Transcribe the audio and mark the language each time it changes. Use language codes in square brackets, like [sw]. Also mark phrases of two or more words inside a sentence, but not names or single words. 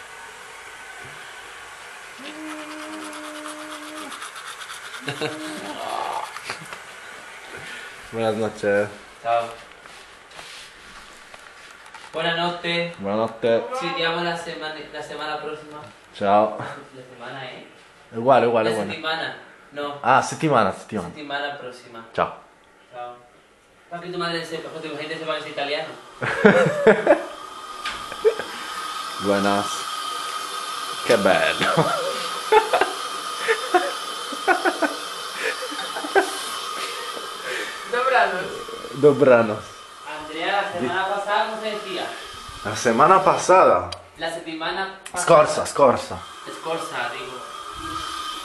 [es] Buenas noches. Chao. Buenas noches. Buenas noches. Sí, te llamo la semana próxima. Ciao. La semana, [it] Uguale, La uguale. settimana. No. Ah, settimana. Settimana prossima. Ciao. Ciao. Ma che [es] tu madre sepa, porque tu gente sepa que es italiano. Buenas. [it] Che bello. [pl] Dobranoc. Dobranoc. [es] Andrea, la semana pasada, ¿cómo se decía? [it] La settimana passata. La settimana pasada. Scorsa. Scorsa, [es] digo.